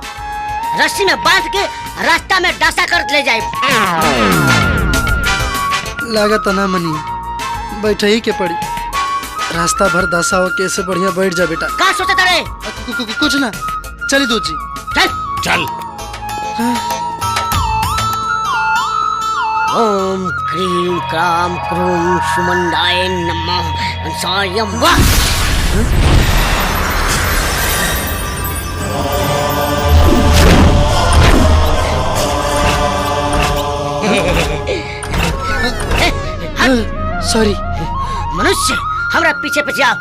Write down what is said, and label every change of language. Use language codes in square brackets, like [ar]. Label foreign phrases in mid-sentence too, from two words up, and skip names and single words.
[bho] रस्सी में बांध के रास्ता में डासा कर ले जाए। लागत ना मनी, बैठे ही के पड़ी। रास्ता भर दासा हो के ऐसे बढ़िया बैठ जा बेटा। का सोचता रे? कुछ ना, चली दूध जी। चल चल। [sa] ओम क्रीम क्राम क्रूम सुमंडाय नमः अंसायम वाह। [bho] सॉरी मनुष्य, हमरा पीछे पीछे आओ।